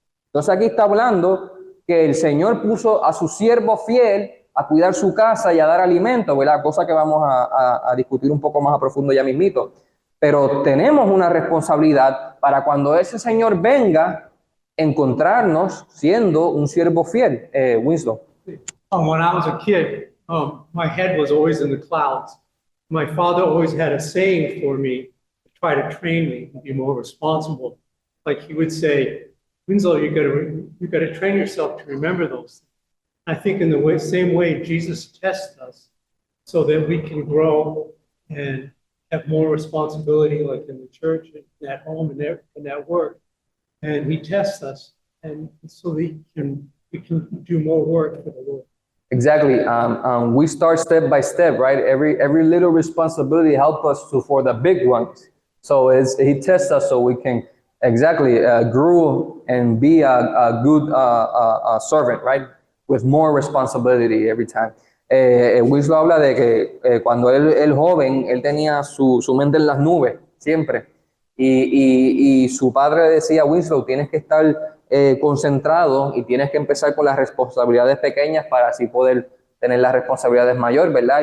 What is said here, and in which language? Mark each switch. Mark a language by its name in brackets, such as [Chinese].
[Spanish] Entonces aquí está hablando que el Señor puso a su siervo fiel a cuidar su casa y a dar alimento, ¿verdad? Cosa que vamos a discutir un poco más a profundo ya mismito. Pero tenemos una responsabilidad para cuando ese Señor venga, encontrarnos siendo un siervo fiel. [English] Winslow. When I was a kid, my head was always in the clouds. My father always had a saying for me to try to train me and be more responsible. Like he would say, Winslow, you got to train yourself to remember those things. I think in the same way, Jesus tests us so that we can grow and have more responsibility, like in the church, and at home, and at work. And he tests us, and so we can do more work for the Lord. Exactly. We start step by step, right? Every little responsibility helps us for the big ones. So he tests us so we can grow and be a good servant, right? With more responsibility every time. [Spanish] Winslow habla de que cuando él joven, él tenía su mente en las nubes, siempre. Y su padre decía, Winslow, tienes que estar concentrado y tienes que empezar con las responsabilidades pequeñas para así poder tener las responsabilidades mayores, ¿verdad?